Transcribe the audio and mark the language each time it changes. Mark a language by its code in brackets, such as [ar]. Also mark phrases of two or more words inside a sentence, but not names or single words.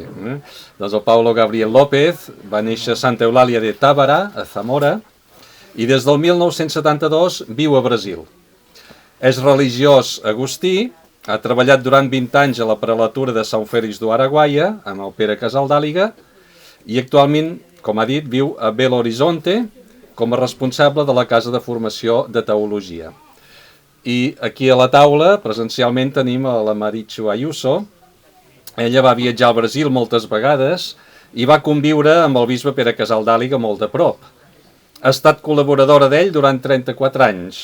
[ca] Doncs el Paulo Gabriel López va néixer a Santa Eulàlia de Tábara, a Zamora, i des del 1972 viu a Brasil. És religiós agustí, ha treballat durant 20 anys a la prelatura de Sant Fèlix do Araguaia, amb el Pere Casaldàliga, i actualment, com ha dit, viu a Belo Horizonte com a responsable de la Casa de Formació de Teologia. I aquí a la taula, presencialment, tenim a la Marichu Ayuso. Ella va viatjar al Brasil moltes vegades i va conviure amb el bisbe Pere Casaldàliga molt de prop. Ha estat col·laboradora d'ell durant 34 anys.